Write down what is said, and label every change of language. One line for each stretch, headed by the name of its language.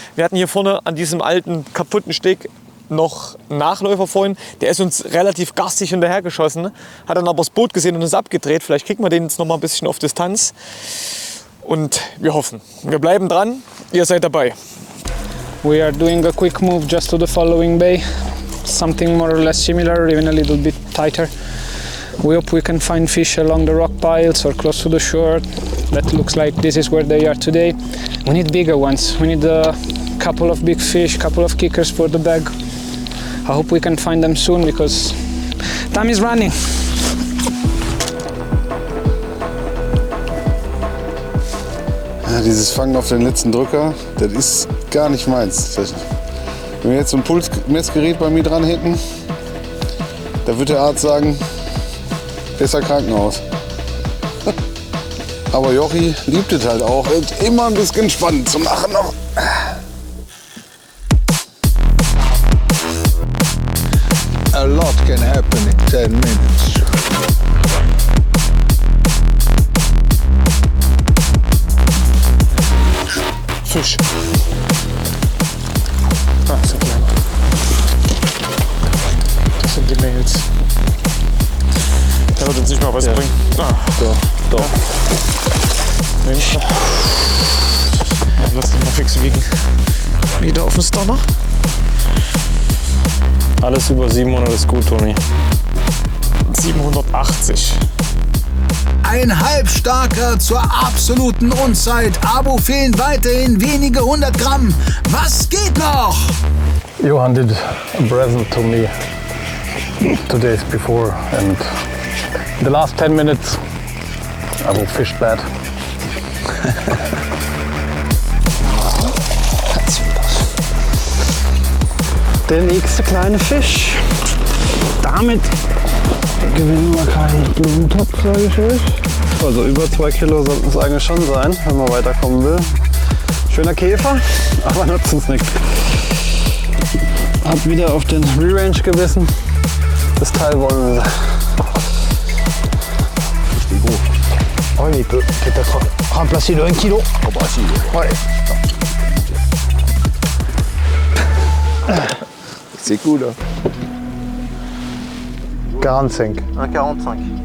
German: Wir hatten hier vorne an diesem alten kaputten Steg noch einen Nachläufer vorhin, der ist uns relativ garstig hinterhergeschossen, hat dann aber das Boot gesehen und ist abgedreht. Vielleicht kriegen wir den jetzt noch mal ein bisschen auf Distanz und wir hoffen. Wir bleiben dran, ihr seid dabei.
English: We are doing a quick move just to the following bay, something more or less similar, even a little bit tighter. We hope we can find fish along the rock piles or close to the shore. That looks like this is where they are today. We need bigger ones. We need a couple of big fish, couple of kickers for the bag. I hope we can find them soon because time is running.
German: Ja, dieses Fangen auf den letzten Drücker, das ist gar nicht meins. Wenn wir jetzt so ein Pulsmessgerät bei mir dran hätten, da würde der Arzt sagen, besser Krankenhaus. Aber Jochi liebt es halt auch. Und immer ein bisschen spannend zum Machen noch.
English: A lot can happen in 10 minutes.
German: Fisch. Ah, das sind kleine. Das sind die Mails. Der wird uns nicht mal was bringen. Ah, doch. Ja. Mensch. Lass den mal fix wiegen. Wieder auf den Stunner. Alles über 700 ist gut, Toni. 780. Ein Halbstarker zur absoluten Unzeit. Abu fehlen weiterhin wenige 100 Gramm. Was geht noch?
English: Johan did a present to me 2 days before, and in the last 10 minutes Abu fished bad.
German: Der nächste kleine Fisch. Damit gewinnen wir keinen Blumentopf, sage ich euch. Also über 2 Kilo sollten es eigentlich schon sein, wenn man weiterkommen will. Schöner Käfer, aber nutzt uns nichts. Hab wieder auf den Re-Range gebissen. Das Teil wollen wir.
French: Oh, il peut peut-être remplacer le 1 kg. Oh bah si. Ouais. C'est cool. 45. 1,45.